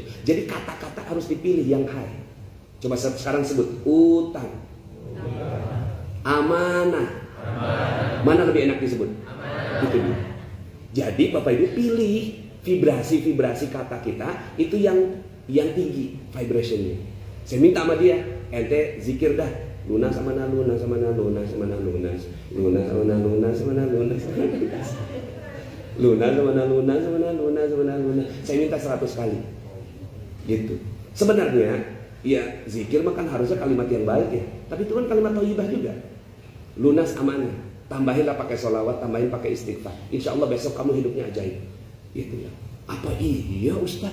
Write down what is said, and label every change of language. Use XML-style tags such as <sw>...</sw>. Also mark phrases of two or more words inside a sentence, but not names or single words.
<id>Jadi kata-kata harus dipilih yang high. Coba sekarang sebut utang, amanah. Mana lebih enak disebut? Itu dia. Jadi Bapak Ibu pilih vibrasi-vibrasi kata kita itu yang tinggi vibrationnya. Saya minta sama dia, ente zikir dah, lunas sama na lunas sama na lunas sama na lunas, lunas sama na lunas sama na lunas, lunas sama na lunas sama na lunas sama na lunas. Saya minta 100 kali, gitu. Sebenarnya, ya zikir mah kan harusnya kalimat yang baik ya, tapi itu kan kalimat thayyibah juga. Lunas amanah, tambahinlah pakai sholawat, tambahin pakai istighfar.</id> <ar>إن شاء الله</ar> <id>besok kamu hidupnya ajaib, gitu ya. Apa iya Ustaz?</id>